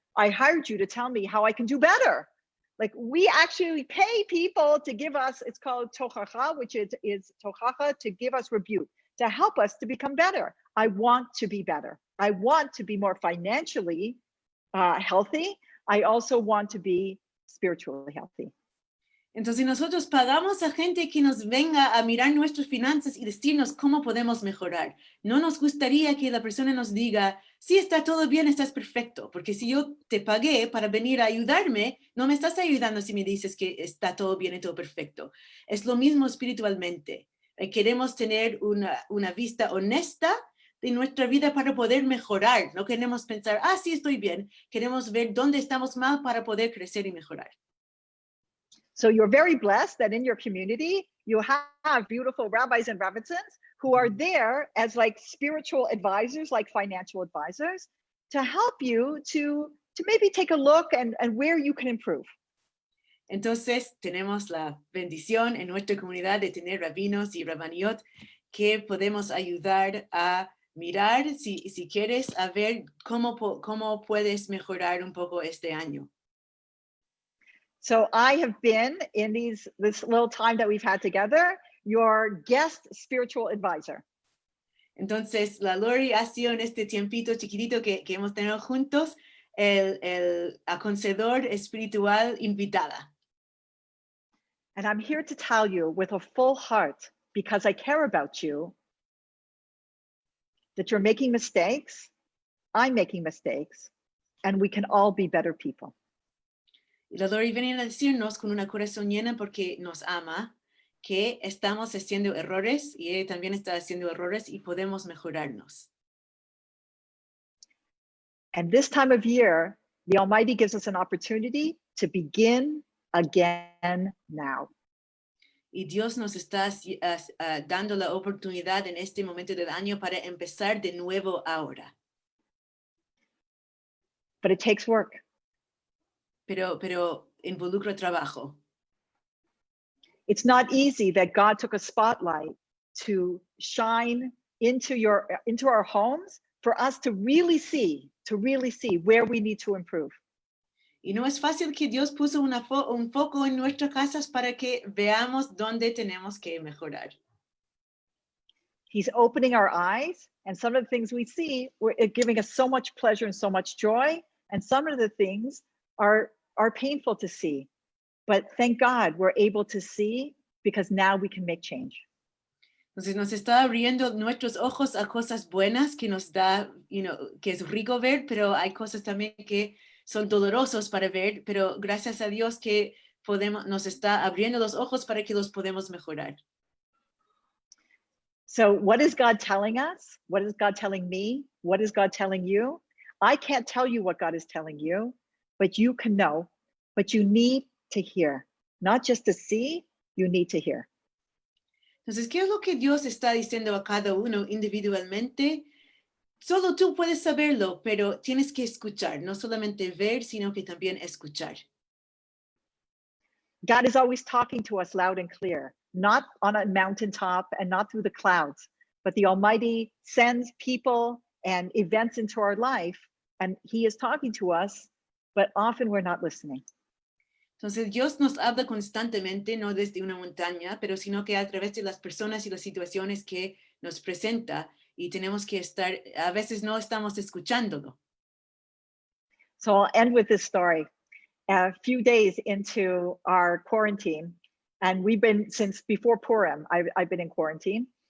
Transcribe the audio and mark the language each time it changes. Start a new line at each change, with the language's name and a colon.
English: I hired you to tell me how I can do better. Like, we actually pay people to give us, it's called tochacha, which is tochacha, to give us rebuke, to help us to become better. I want to be better. I want to be more financially healthy. I also want to be spiritually healthy.
Spanish: Entonces nosotros pagamos a gente que nos venga a mirar nuestras finanzas y decirnos cómo podemos mejorar. No nos gustaría que la persona nos diga, sí, está todo bien, estás perfecto, porque si yo te pagué para venir a ayudarme, no me estás ayudando si me dices que está todo bien y todo perfecto. Es lo mismo espiritualmente. Queremos tener una vista honesta de nuestra vida para poder mejorar. No queremos pensar, sí, estoy bien. Queremos ver dónde estamos mal para poder crecer y mejorar.
English: So you're very blessed that in your community, you have beautiful rabbis and rabbitzins who are there as like spiritual advisors, like financial advisors, to help you to maybe take a look and where you can improve.
Spanish: Entonces, tenemos la bendición en nuestra comunidad de tener rabinos y rabaniot que podemos ayudar a mirar, si quieres, a ver cómo puedes mejorar un poco este año.
English: So I have been in this little time that we've had together, your guest spiritual advisor.
Spanish: Entonces, la Lori ha sido en este tiempito chiquitito que hemos tenido juntos el aconsejador espiritual invitada.
English: And I'm here to tell you with a full heart, because I care about you, that you're making mistakes, I'm making mistakes, and we can all be better people.
Spanish: Y la Lori viene a decirnos con una corazón llena porque nos ama, que estamos haciendo errores y ella también está haciendo errores y podemos mejorarnos.
English: And this time of year, the Almighty gives us an opportunity to begin again now.
Spanish: Y Dios nos está dando la oportunidad en este momento del año para empezar de nuevo ahora.
English: But it takes work.
Spanish: Pero involucra trabajo.
English: It's not easy that God took a spotlight to shine into our homes for us to really see where we need to improve.
Spanish: Y no es fácil que Dios puso un foco en nuestras casas para que veamos dónde tenemos que mejorar.
English: He's opening our eyes, and some of the things we see are giving us so much pleasure and so much joy, and some of the things are painful to see. But thank God we're able to see, because now we can make change.
Spanish: Entonces nos está abriendo nuestros ojos a cosas buenas que nos da, que es rico ver, pero hay cosas también que son dolorosos para ver, pero gracias a Dios que nos está abriendo los ojos para que los podemos mejorar.
English: So what is God telling us? What is God telling me? What is God telling you? I can't tell you what God is telling you, but you can know, but you need to hear. Not just to see, you need to hear.
Spanish: Entonces, ¿qué es lo que Dios está diciendo a cada uno individualmente? Solo tú puedes saberlo, pero tienes que escuchar, no solamente ver, sino que también escuchar.
English: God is always talking to us loud and clear, not on a mountaintop and not through the clouds, but the Almighty sends people and events into our life, and He is talking to us, but often we're not listening.
Spanish: Entonces Dios nos habla constantemente, no desde una montaña, pero sino que a través de las personas y las situaciones que nos presenta, y tenemos que estar, a veces no estamos escuchándolo.
English: So I'll end with this story. A few days into our quarantine, and we've been since before Purim, I've been in quarantine.